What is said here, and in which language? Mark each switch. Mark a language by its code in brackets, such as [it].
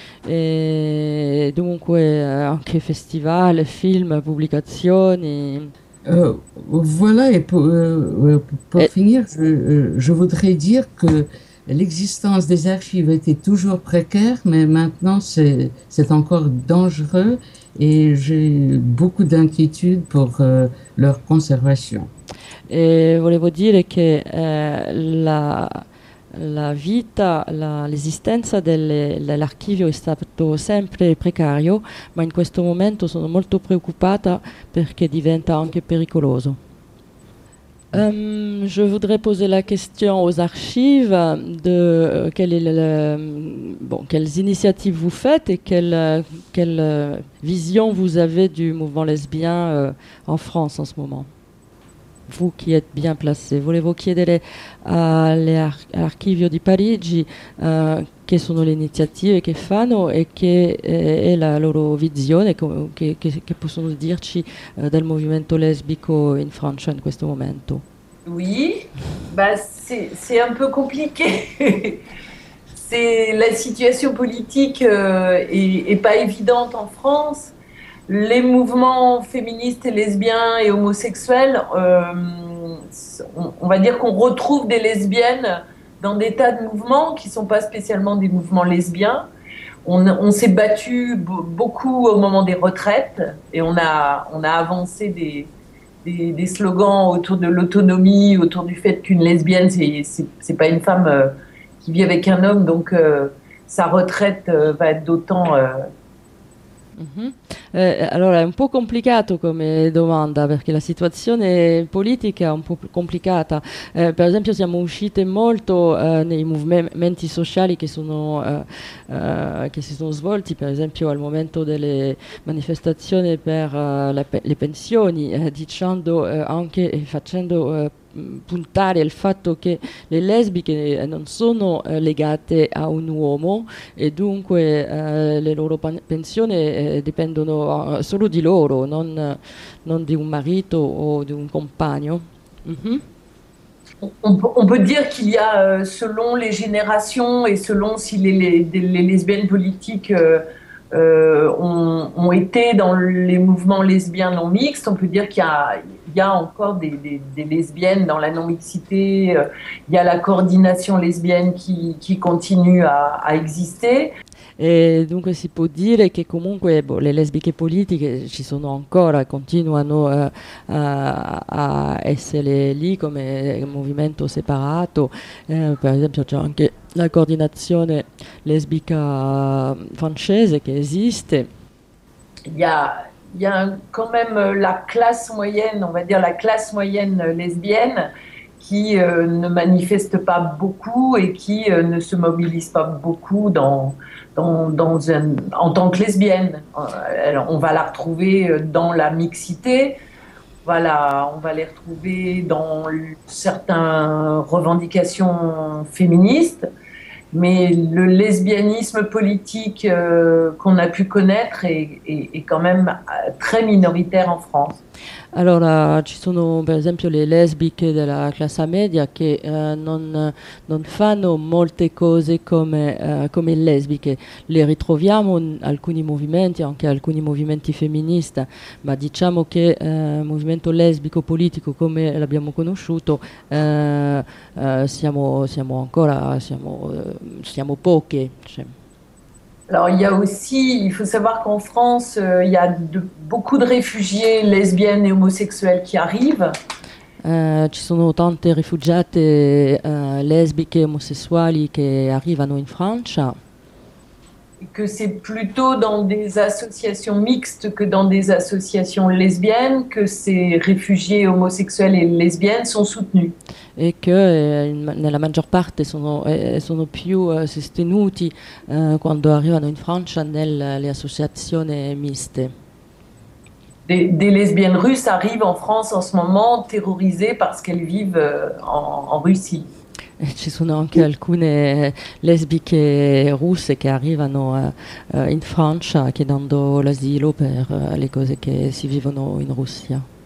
[it] E dunque anche festival, film, pubblicazioni. [fr] Voilà, et pour finir, je voudrais dire que l'existence des archives était toujours précaire, mais maintenant c'est encore dangereux et j'ai beaucoup d'inquiétude pour leur conservation. [it] Et volevo dire che la vita, l'esistenza dell'archivio è stato sempre precario, ma in questo momento sono molto preoccupata perché diventa anche pericoloso. [fr] Je voudrais poser la question aux archives de quelles initiatives vous faites et quelle vision vous avez du mouvement lesbien en France en ce moment. Vous qui êtes bien placé, voulez-vous [it] chiedere all'archivio di Parigi che sono le iniziative che fanno e che è la loro visione, che possono dirci del movimento lesbico in Francia in questo momento? [fr] Oui, c'est un peu compliqué. C'est la situation politique est pas évidente en France. Les mouvements féministes et lesbiens et homosexuels, on va dire qu'on retrouve des lesbiennes dans des tas de mouvements qui sont pas spécialement des mouvements lesbiens. On s'est battu beaucoup au moment des retraites et on a avancé des slogans autour de l'autonomie, autour du fait qu'une lesbienne, c'est pas une femme qui vit avec un homme, donc sa retraite va être d'autant [it] Allora è un po' complicato come domanda, perché la situazione politica è un po' complicata. Per esempio, siamo uscite molto nei movimenti sociali che si sono svolti, per esempio al momento delle manifestazioni per le pensioni, dicendo anche e facendo puntare al fatto che le lesbiche non sono legate a un uomo e dunque le loro pensioni dipendono solo di loro, non di un marito o di un compagno. Mm-hmm. [fr] On peut dire qu'il y a, selon les générations et selon si les lesbiennes politiques ont été dans les mouvements lesbiens non mixtes, on peut dire qu'il y a encore des lesbiennes dans la non-mixité, il y a la coordination lesbienne qui continue à exister. [it] E dunque si può dire che comunque le lesbiche politiche ci sono ancora, continuano a essere lì come movimento separato, per esempio c'è anche la coordinazione lesbica francese che esiste. [fr] Il y a quand même la classe moyenne, on va dire la classe moyenne lesbienne, qui ne manifeste pas beaucoup et qui ne se mobilise pas beaucoup en tant que lesbienne. Alors, on va la retrouver dans la mixité, voilà, on va les retrouver dans certaines revendications féministes, mais le lesbianisme politique qu'on a pu connaître est quand même très minoritaire en France. [it] Allora, ci sono per esempio le lesbiche della classe media che non fanno molte cose come lesbiche. Le ritroviamo in alcuni movimenti, anche alcuni movimenti femministi, ma diciamo che il movimento lesbico politico come l'abbiamo conosciuto siamo poche. Cioè. [fr] Alors, il faut savoir qu'en France, il y a beaucoup de réfugiés lesbiennes et homosexuelles qui arrivent. [it] Ci sono tante rifugiate lesbiche e omosessuali che arrivano in Francia. [fr] Et que c'est plutôt dans des associations mixtes que dans des associations lesbiennes que ces réfugiés homosexuels et lesbiennes sont soutenus. Et que [it] nella maggior parte sono più sostenuti quando arrivano in Francia nelle associazioni miste. [fr] Des lesbiennes russes arrivent en France en ce moment terrorisées parce qu'elles vivent en Russie. [it] Ci sono anche alcune lesbiche russe che arrivano in Francia chiedendo l'asilo per le cose che si vivono in Russia.